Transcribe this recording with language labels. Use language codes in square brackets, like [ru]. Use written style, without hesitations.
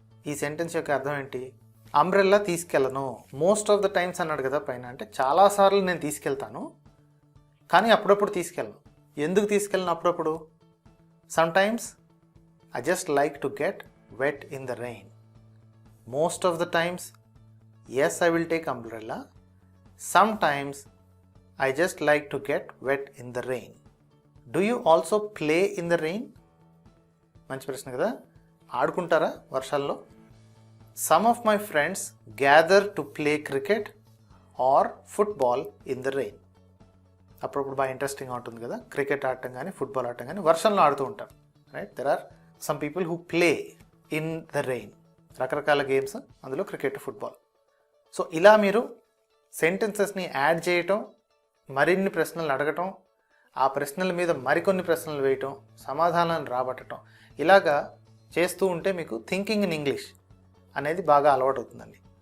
[te] ఈ సెంటెన్స్ యొక్క అర్థం ఏంటి? Umbrella తీసుకెళ్ళను. [en] most of the times [te] అన్నాడు కదా పైన, అంటే చాలాసార్లు నేను తీసుకెళ్తాను, కానీ అప్పుడప్పుడు తీసుకెళ్ళను. ఎందుకు తీసుకెళ్ళను అప్పుడప్పుడు? [en] Sometimes I just like to get wet in the rain. Most of the times yes I will take umbrella. Sometimes I just like to get wet in the rain. Do you also play in the rain? [te] మంచి ప్రశ్న కదా. ఆడుకుంటారా వర్షాల్లో? [en] Some of my friends gather to play cricket or football in the rain. [te] అప్పుడప్పుడు బాగా ఇంట్రెస్టింగ్గా ఉంటుంది కదా, cricket ఆడటం కానీ ఫుట్బాల్ ఆడటం కానీ వర్షంలో ఆడుతూ ఉంటారు. Right? [en] There are some people who play in the rain. [te] రకరకాల గేమ్స్, అందులో క్రికెట్, ఫుట్బాల్. సో ఇలా మీరు సెంటెన్సెస్ని యాడ్ చేయటం, మరిన్ని ప్రశ్నలు అడగటం, ఆ ప్రశ్నల మీద మరికొన్ని ప్రశ్నలు వేయటం, సమాధానాన్ని రాబట్టడం, ఇలాగా చేస్తూ ఉంటే మీకు [en] thinking in English [te] అనేది బాగా అలవాటు అవుతుందండి.